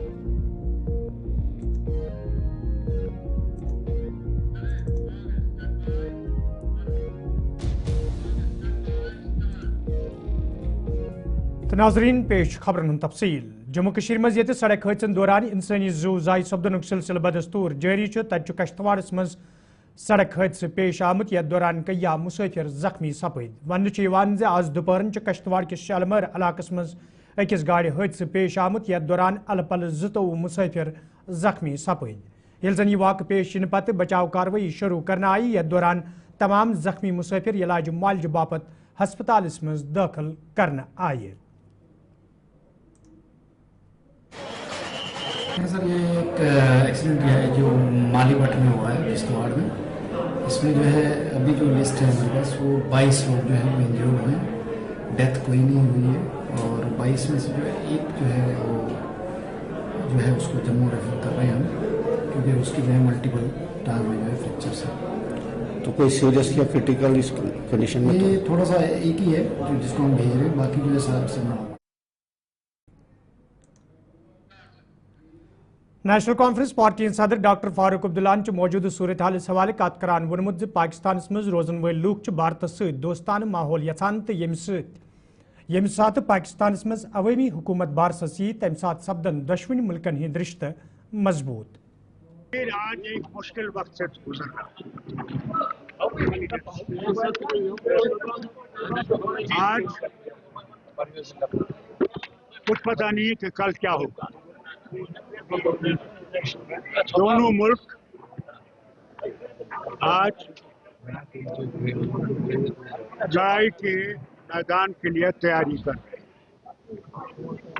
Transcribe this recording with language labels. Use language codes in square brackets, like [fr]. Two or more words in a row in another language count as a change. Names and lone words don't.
[ks] ناظرین پیش خبرن ہند تفصیل۔ جموں کشمیر مز یت سڑک حادثن دوران انسانی زو ضائع سپدنک سلسلہ بدستور جاری تت کشتواڑس مز سڑک حادثہ پیش آمت یتھ دوران کیا مسافر زخمی سپد۔ ون آز دوپہر کشتواڑ کس شالمر علاقس مز اکس گاڑی حادثہ پیش آمت یتھ دوران الہ پلہ 22 مسافر زخمی سپد۔ یل زن یہ واقع پیش ین پتہ بچاؤ کاروی شروع کرنا آئی یتھ دوران تمام زخمی مسافر علاج معالجہ باپت ہسپتالس مز داخل کرنا آئے۔ [ur] سر یہ ایک ایکسیڈنٹ ہے جو مالی بٹ میں ہوا ہے کشتواڑ میں۔ اس میں جو ہے ابھی جو لسٹ ہے ہمارے پاس وہ 22 لوگ جو ہیں وہ انجرڈ ہوئے ہیں، ڈیتھ کوئی نہیں ہوئی ہے، اور 22 میں سے جو ہے ایک جو ہے وہ جو ہے اس کو جموں ریفر کر رہے ہیں ہم، کیونکہ اس کی جو ہے ملٹیپل ٹانگ میں جو ہے فریکچرس ہیں۔ تو کوئی سیریس یا کرٹیکل اس کنڈیشن میں؟ یہ تھوڑا سا ایک ہی ہے جو جس کو ہم بھیج رہے ہیں، باقی جو ہے سب نہ۔ [ks] نیشنل کانفرنس پارٹی صدر ڈاکٹر فاروق عبداللہ موجودہ صورت حالس حوالہ کت کران وونمت پاکستانس مز روزن ول لوک بھارت ست دوستانہ ماحول یژھان تو یم سات پاکستانس مز عوامی حکومت بارسس یہ تمہ سات سپدن دشوین ملکن ہند رشتہ مضبوط۔ [ur] آج ایک مشکل وقت سے گزر رہا آج کچھ پتہ نہیں کہ کل کیا ہوگا۔ دونوں ملک آج جنگ کے میدان کے لیے تیاری کر رہے ہیں۔